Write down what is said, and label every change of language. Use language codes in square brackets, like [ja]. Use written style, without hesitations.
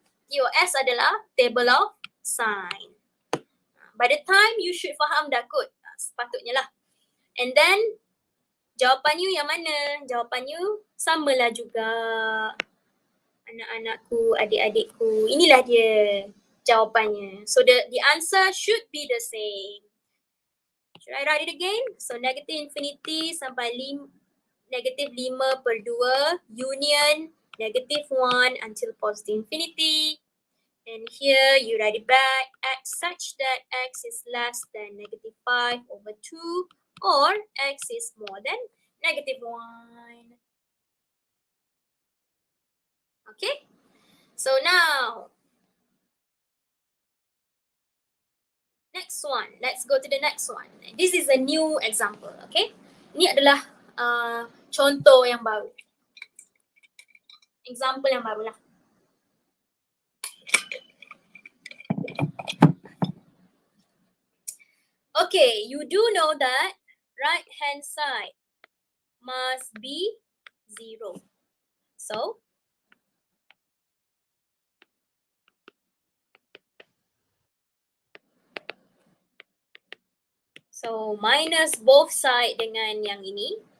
[en] TOS [ms] adalah [en] table of sign. By the time you should [ms] faham dah kot. Sepatutnya lah. [en] And then [ms] jawapan you yang mana? Jawapan you samalah juga. Anak-anakku, adik-adikku. Inilah dia jawapannya. [en] So the answer should be the same. Should I write it again? So negative infinity [ms] sampai [en] negative 5 per 2 union negative 1 until positive infinity. And here you write it back x such that x is less than negative 5 over 2 or x is more than negative 1. Okay? So now, next one. Let's go to the next one. This is a new example, okay? [ms] Ini adalah contoh yang baru. Example yang baru lah. [en] Okay, you do know that right hand side must be 0. So minus both side [ms] dengan yang ini.